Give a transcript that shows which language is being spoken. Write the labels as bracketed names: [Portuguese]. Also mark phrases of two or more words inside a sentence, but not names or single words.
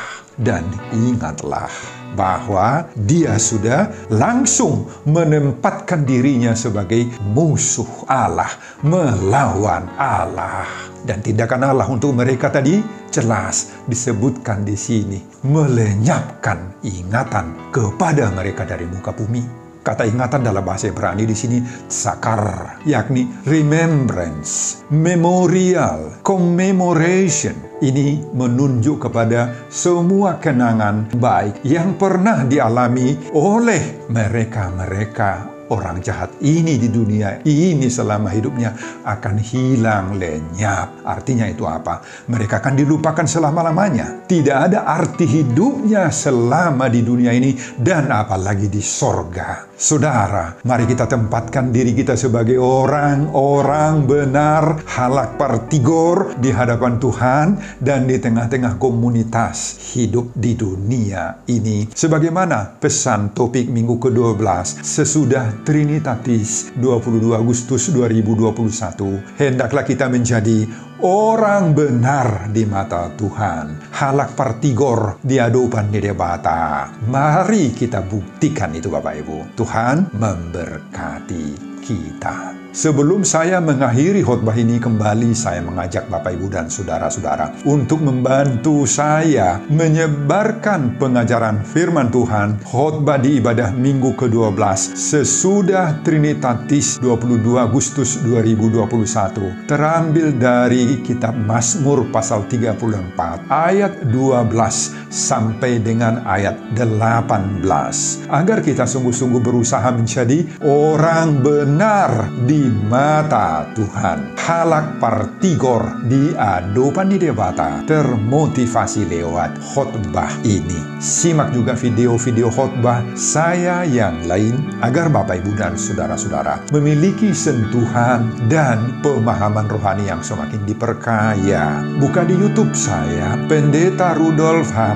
[Indonesian] Dan ingatlah bahwa dia sudah langsung menempatkan dirinya sebagai musuh Allah, melawan Allah. Dan tindakan Allah untuk mereka tadi jelas disebutkan di sini, melenyapkan ingatan kepada mereka dari muka bumi. Kata ingatan dalam bahasa Ibrani di sini sakar, yakni [English] remembrance, memorial, commemoration. [Indonesian] Ini menunjuk kepada semua kenangan baik yang pernah dialami oleh mereka-mereka. Orang jahat ini di dunia ini selama hidupnya akan hilang lenyap. Artinya itu apa? Mereka akan dilupakan selama-lamanya. Tidak ada arti hidupnya selama di dunia ini dan apalagi di sorga. Saudara, mari kita tempatkan diri kita sebagai orang-orang benar, [Batak Toba] halak partigor [Indonesian] di hadapan Tuhan dan di tengah-tengah komunitas hidup di dunia ini. Sebagaimana pesan topik minggu ke-12 sesudah Trinitatis 22 Agustus 2021, hendaklah kita menjadi orang benar di mata Tuhan, [Batak Toba] halak partigor [Indonesian] di hadapan Debata. Mari kita buktikan itu Bapak Ibu. Tuhan memberkati kita. Sebelum saya mengakhiri khotbah ini, kembali saya mengajak Bapak Ibu dan saudara-saudara untuk membantu saya menyebarkan pengajaran firman Tuhan khotbah di ibadah minggu ke-12 sesudah Trinitatis 22 Agustus 2021, terambil dari kitab Mazmur pasal 34 ayat 12 sampai dengan ayat 18, agar kita sungguh-sungguh berusaha menjadi orang benar di mata Tuhan, [Batak Toba] halak partigor [Indonesian] di hadapan Debata, termotivasi lewat khotbah ini. Simak juga video-video khotbah saya yang lain agar Bapak Ibu dan saudara-saudara memiliki sentuhan dan pemahaman rohani yang semakin diperkaya. Buka di YouTube saya, Pendeta Rudolf H.